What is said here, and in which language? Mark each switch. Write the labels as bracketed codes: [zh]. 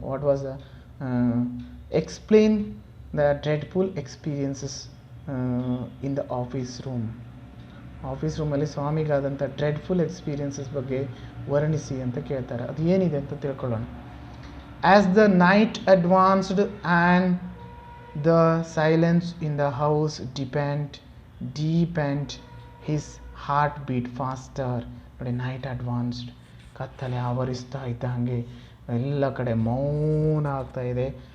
[en] What was the explain the dreadful experiences in the office room. [kn] Office ರೂಮಲ್ಲಿ ಸ್ವಾಮಿಗಾದಂಥ dreadful experiences ಬಗ್ಗೆ ವರ್ಣಿಸಿ ಅಂತ ಕೇಳ್ತಾರೆ. ಅದು ಏನಿದೆ ಅಂತ ತಿಳ್ಕೊಳ್ಳೋಣ. [en] As the night advanced and the silence in the house deepened, his heart beat faster. [kn] ನೋಡಿ, [en] night advanced, [kn] ಕತ್ತಲೆ ಆವರಿಸ್ತಾ ಇದ್ದ ಹಾಗೆ ಎಲ್ಲ ಕಡೆ ಮೌನ ಆಗ್ತಾ ಇದೆ.